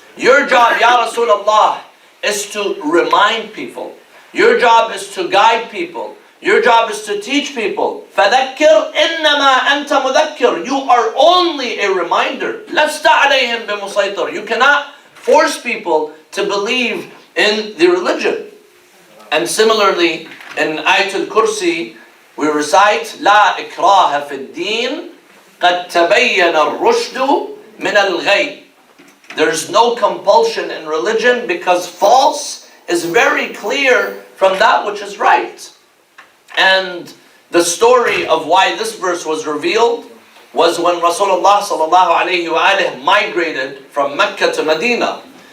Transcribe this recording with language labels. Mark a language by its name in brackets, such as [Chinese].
[English] Your job, Ya Rasulullah, is to remind people. Your job is to guide people. Your job is to teach people. [Arabic] فَذَكِّرْ إِنَّمَا أَنْتَ مُذَكِّرْ. [English] You are only a reminder. [Arabic] لَسْتَ عَلَيْهِمْ بِمُصَيْطِرْ. [English] You cannot force people to believe in the religion. And similarly, in Ayatul Kursi, we recite, [Arabic] لا إكراه في الدين قد تبين الرشد من الغي. [English] There's no compulsion in religion because false is very clear from that which is right. And the story of why this verse was revealed was when Rasulullah sallallahu alayhi wa migrated from Mecca to Medina.